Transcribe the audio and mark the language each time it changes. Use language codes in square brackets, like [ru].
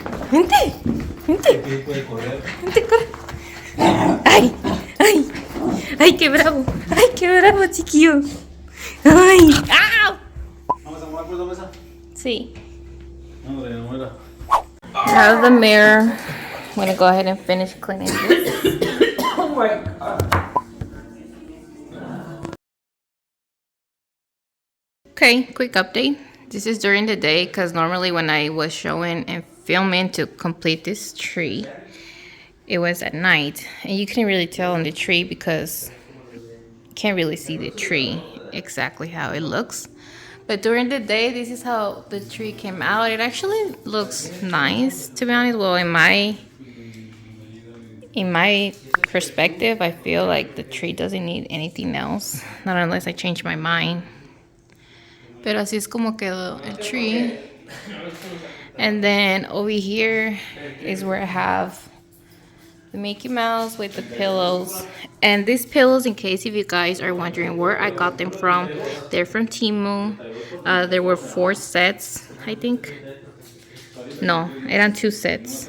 [es] Vente, vente. Vente, corre. Ay, ay, ay, qué bravo, chiquillo. Ay, ¡au! ¿Vamos a mover por la mesa? Sí. No, de nuevo. [en] Out of the mirror. I'm gonna go ahead and finish cleaning this. Oh my god. Okay, quick update. This is during the day because normally when I was showing and filming to complete this tree, it was at night. And you couldn't really tell on the tree because you can't really see the tree exactly how it looks. But during the day, this is how the tree came out. It actually looks nice, to be honest. Well, in my In my perspective, I feel like the tree doesn't need anything else, not unless I change my mind. [es] Pero así es como quedó el tree. [en] And then over here is where I have the Mickey Mouse with the pillows. And these pillows, in case if you guys are wondering where I got them from, they're from Temu. There were 4 sets, I think. No, [es] eran 2 sets.